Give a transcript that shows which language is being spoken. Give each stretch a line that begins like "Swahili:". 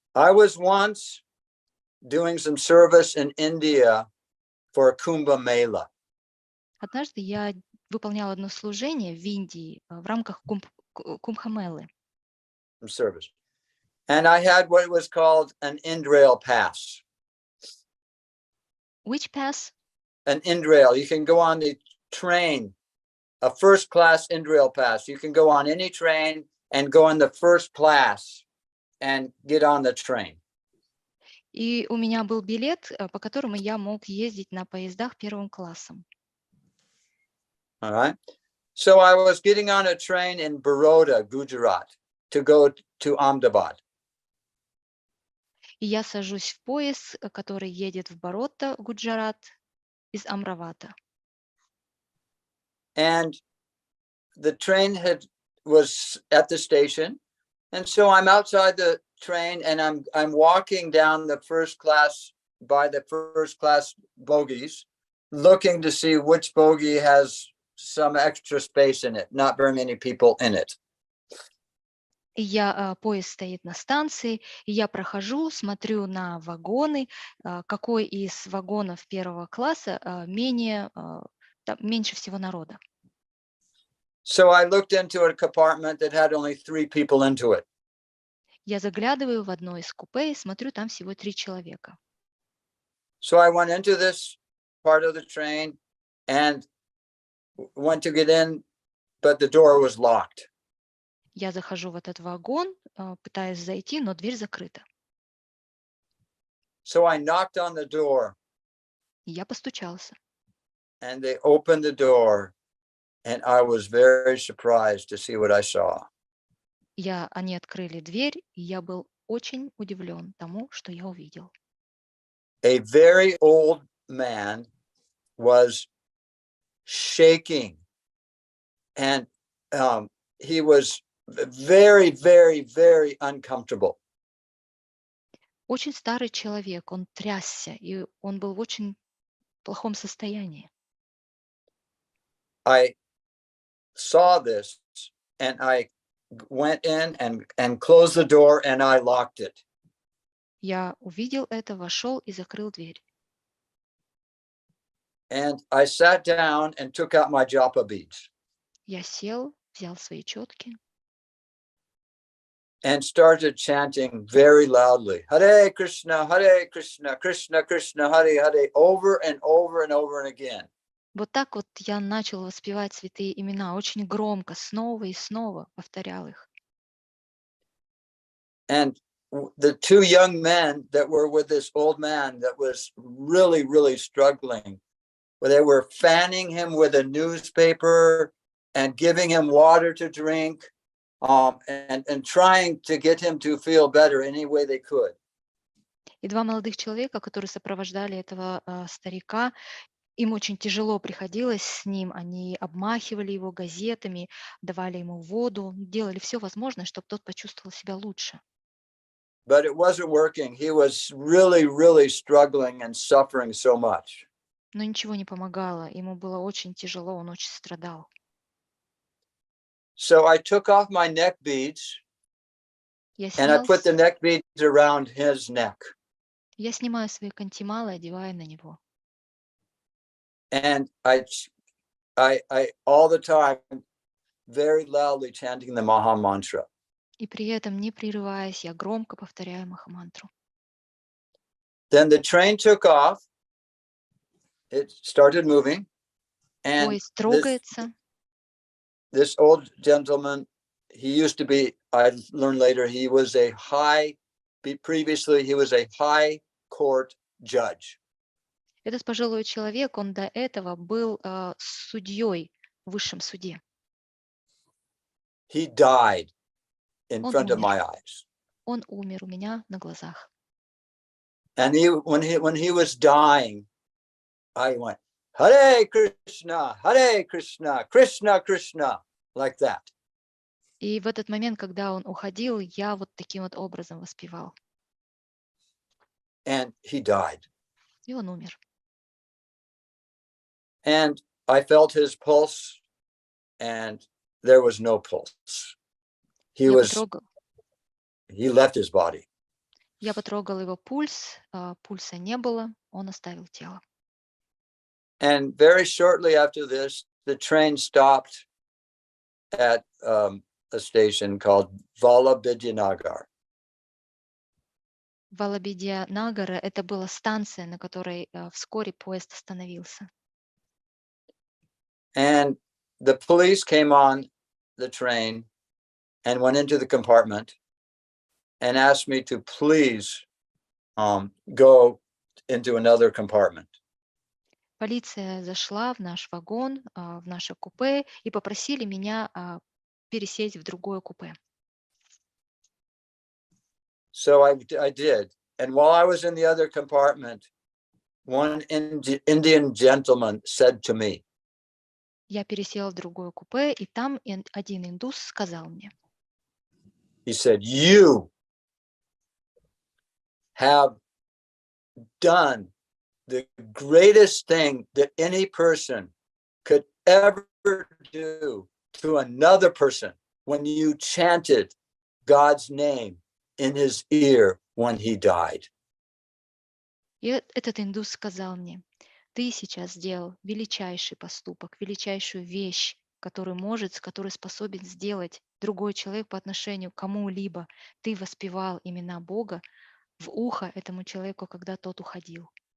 English: I was once doing some service in India for Kumbh Mela.
Russian: Однажды я выполняла одно служение в Индии в рамках Кумбхамелы.
English: Service. And I had what was called an Indrail pass. Which pass? An Indrail. You can go on the train, a first class Indrail pass. You can go on any train and go in the first class and get on the train.
Russian: И у меня был билет, по которому я мог ездить на поездах первым классом.
English: All right. So I was getting on a train in Baroda, Gujarat, to go to Ahmedabad.
Russian: И я сажусь в поезд, который едет в Баротта, Гуджарат, из Амравата.
English: And the train was at the station. And so I'm outside the train and I'm walking down the first class by the first class bogies, looking to see which bogie has some extra space in it, not very many people in it.
Russian: И поезд стоит на станции, и я прохожу, смотрю на вагоны, какой из вагонов первого класса меньше всего народа.
English: So I looked into a compartment that had only 3 people into it.
Russian: Я заглядываю в одно из купе и смотрю, там всего 3 человека.
English: So I went into this part of the train and went to get in, but the door was locked.
Russian: Я захожу в этот вагон, пытаюсь зайти, но дверь закрыта.
English: So I knocked on the door.
Russian: И я постучался.
English: And they opened the door, and I was very surprised to see what I saw.
Russian: Они открыли дверь, и я был очень удивлен тому, что я увидел.
English: A very old man was shaking, and he was very, very, very uncomfortable.
Russian: Очень старый человек, он трясся, и он был в очень плохом состоянии.
English: I saw this, and I went in and closed the door, and I locked it.
Russian: Я увидел это, вошел и закрыл дверь.
English: And I sat down and took out my japa beads.
Russian: Я сел, взял свои четки
English: and started chanting very loudly, Hare Krishna, Krishna Krishna, Hare Hare, over and over and over and again.
Russian: Вот так вот я начал воспевать святые имена, очень громко, снова и снова повторял их.
English: And the 2 young men that were with this old man that was really, really struggling, they were fanning him with a newspaper and giving him water to drink. And trying to get him to feel better any way they could.
Russian: И 2 молодых человека, которые сопровождали этого старика, им очень тяжело приходилось с ним. Они обмахивали его газетами, давали ему воду, делали все возможное, чтобы тот почувствовал себя лучше.
English: But it wasn't working. He was really, really struggling and suffering so much.
Russian: Но ничего не помогало. Ему было очень тяжело, он очень страдал.
English: So I took off my neck beads
Russian: Я
English: and I
Russian: снял,
English: put the neck beads around his neck.
Russian: Я снимаю свои кантималы, одеваю на него.
English: And I all the time very loudly chanting the Maha Mantra.
Russian: И при этом, не прерываясь, я громко повторяю Махамантру.
English: Then the train took off. It started moving. And
Russian: Поезд трогается.
English: this old gentleman, he used to be, I learned later, he was a previously he was a high court judge.
Russian: Этот пожилой человек, он до этого был судьей в высшем суде.
English: He died in
Russian: Он
English: front of
Russian: умер.
English: my eyes.
Russian: Он умер у меня на глазах.
English: And when he was dying, I went, Hare Krishna, Krishna Krishna, like that.
Russian: И в этот момент, когда он уходил, я вот таким вот образом воспевал.
English: And he died.
Russian: И он умер.
English: And I felt his pulse, and there was no pulse. He left his body.
Russian: Я потрогал его пульс, пульса не было, он оставил тело.
English: And very shortly after this, the train stopped at a station called Vallabhidiyanagar.
Russian: Валабидьянагара — это была станция, на которой вскоре поезд остановился.
English: And the police came on the train and went into the compartment and asked me to please go into another compartment.
Russian: Полиция зашла в наш вагон, в наше купе и попросили меня пересесть в другое купе.
English: So I did. And while I was in the other compartment, one Indian gentleman said to me,
Russian: Я пересела в другое купе, и там один индус сказал мне.
English: He said, you have done the greatest thing that any person could ever do to another person when you chanted God's name in his ear when he died.
Russian: И этот индус сказал мне: ты сейчас сделал величайший поступок, величайшую вещь, который способен сделать другой человек по отношению к кому-либо. Ты воспевал имена Бога в ухо этому человеку, когда тот уходил.